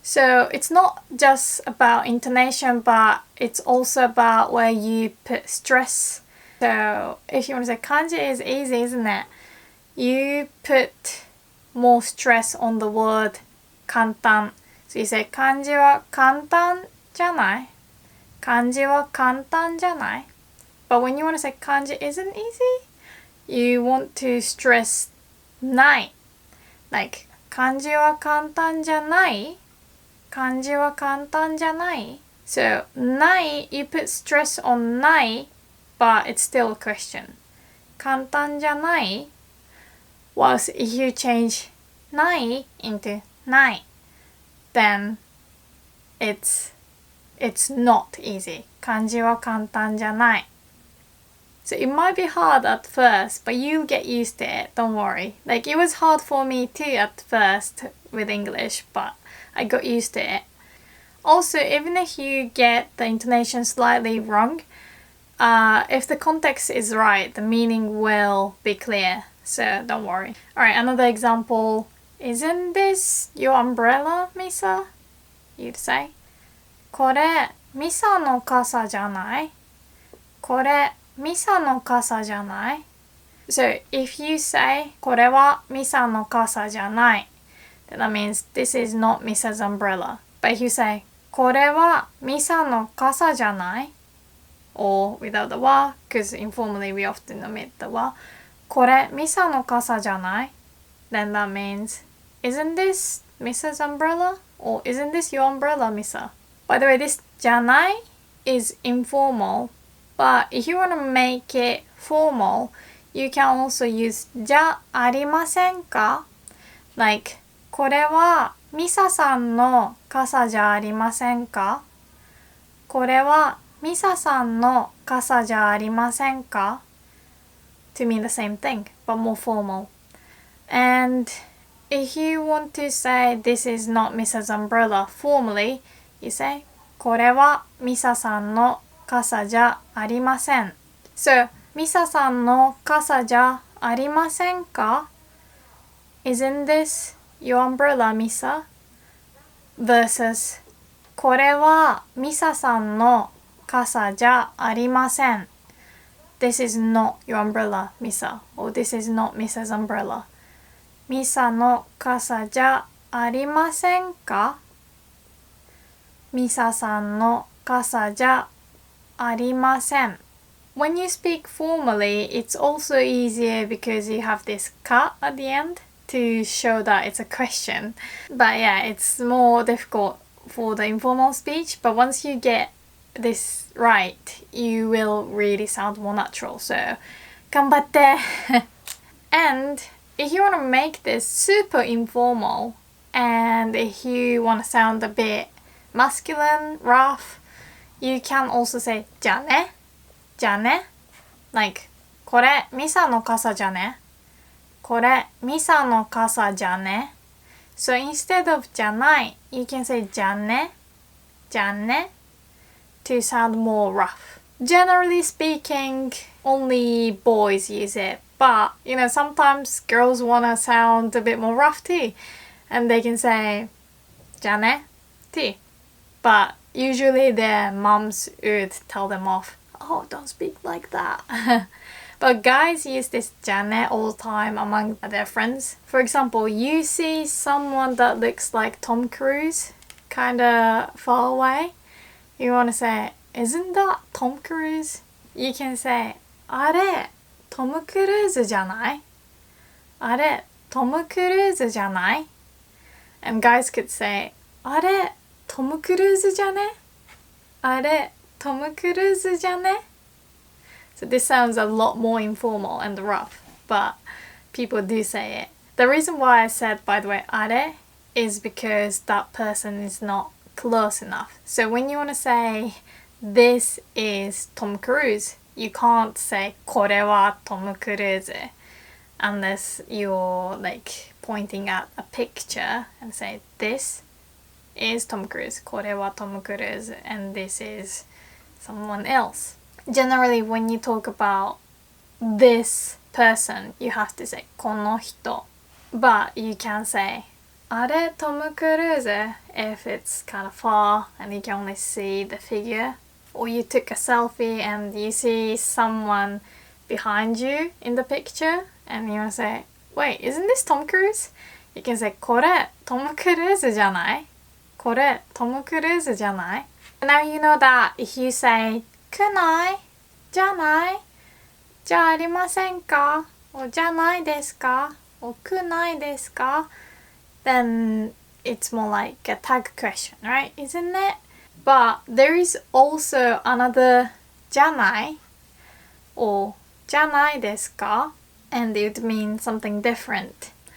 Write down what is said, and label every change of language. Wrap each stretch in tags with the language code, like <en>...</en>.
<en>So, it's not just about intonation, but it's also about where you put stress. So, if you want to say 漢字 is easy, isn't it? You put more stress on the word 簡単.</en> <ja>So you say 漢字は簡単じゃない。漢字は簡単じゃない。</ja> <en>But when you want to say 漢字 isn't easy, you want to stress ない。 Like</en> <ja>漢字は簡単じゃない。漢字は簡単じゃない。</ja> <en>So ない, you put stress on ない, but it's still a question.</en> <ja>簡単じゃない。</ja> <en>Whilst if you change ない into ない, then it's not easy.</en> <ja>漢字は簡単じゃない。</ja> <en>So it might be hard at first, but you'll get used to it, don't worry. Like it was hard for me too at first with English, but I got used to it. Also, even if you get the intonation slightly wrong, if the context is right, the meaning will be clear. So don't worry. Alright, another example. Isn't this your umbrella, Misa? You'd say.</en> <ja>これ、ミサの傘じゃない?これ、ミサの傘じゃない?</ja> <en>So, if you say,</en> <ja>これはミサの傘じゃない,</ja> <en>then that means this is not Misa's umbrella. But if you say,</en> <ja>これはミサの傘じゃない?</ja> <en>Or without the は, because informally we often omit the は,</en> <ja>これミサの傘じゃない?</ja> <en>Then that means, isn't this Misa's umbrella? Or isn't this your umbrella, Misa? By the way, this じゃない is informal, but if you want to make it formal, you can also use</en> <ja>じゃありませんか?</ja> <en>Like,</en> <ja>これはミサさんの傘じゃありませんか? これはミサさんの傘じゃありませんか?</ja> <en>To mean the same thing, but more formal. And if you want to say this is not Misa's umbrella formally, you say</en> <ja>これはミサさんの傘じゃありません.</ja> <en>So,</en> <ja>ミサさんの傘じゃありませんか?</ja> <en>Isn't this your umbrella, Misa? Versus</en> <ja>これはミサさんの傘じゃありません.</ja> <en>This is not your umbrella, Misa. Or this is not Misa's umbrella.</en> <ja>ミサの傘じゃありませんか? ミサさんの傘じゃありません.</ja> <en>When you speak formally, it's also easier because you have this ka at the end to show that it's a question. But yeah, it's more difficult for the informal speech. But once you get this right, you will really sound more natural. So,</en> <ja>頑張って!</ja> <en>And if you want to make this super informal, and if you want to sound a bit masculine, rough, you can also say</en> <ja>じゃね? じゃね?</ja> <en>Like,</en> <ja>これミサの傘じゃね? これミサの傘じゃね?</ja> <en>So instead of じゃない, you can say じゃね?</en> <ja>じゃね?</ja> <en>To sound more rough. Generally speaking, only boys use it. But, you know, sometimes girls want to sound a bit more rough too. And they can say</en> <ja>じゃね?</ja> <en>too. But usually their moms would tell them off. Oh, don't speak like that. But guys use this</en> <ja>じゃね</ja> <en>all the time among their friends. For example, you see someone that looks like Tom Cruise, kinda far away. You want to say, isn't that Tom Cruise? You can say,</en> <ja>あれ、トム・クルーズじゃない? あれ、トム・クルーズじゃない?</ja> <en>And guys could say,</en> <ja>あれ、トム・クルーズじゃね? あれ、トム・クルーズじゃね?</ja> <en>So this sounds a lot more informal and rough, but people do say it. The reason why I said, by the way, あれ is because that person is not close enough. So when you want to say, this is Tom Cruise, you can't say</en> <ja>これはトム・クルーズ</ja> <en>unless you're like pointing at a picture and say, this is Tom Cruise.</en> <ja>これは</ja> <en>Tom Cruise and this is someone else. Generally, when you talk about this person, you have to say この人. But you can say あれ Tom Cruise if it's kind of far and you can only see the figure. Or you took a selfie and you see someone behind you in the picture and you want to say, wait, isn't this Tom Cruise? You can say</en> <ja>これ Tom Cruise じゃない? これ Tom Cruise じゃない?</ja> <en>Now you know that if you say</en> <ja>くない? じゃない?じゃありませんか?</ja> <en>Or</en> <ja>じゃないですか?</ja> <en>Or</en> <ja>くないですか?</ja> <en>Then it's more like a tag question, right? Isn't it? But there is also another じゃない or じゃないですか and it would mean something different.</en>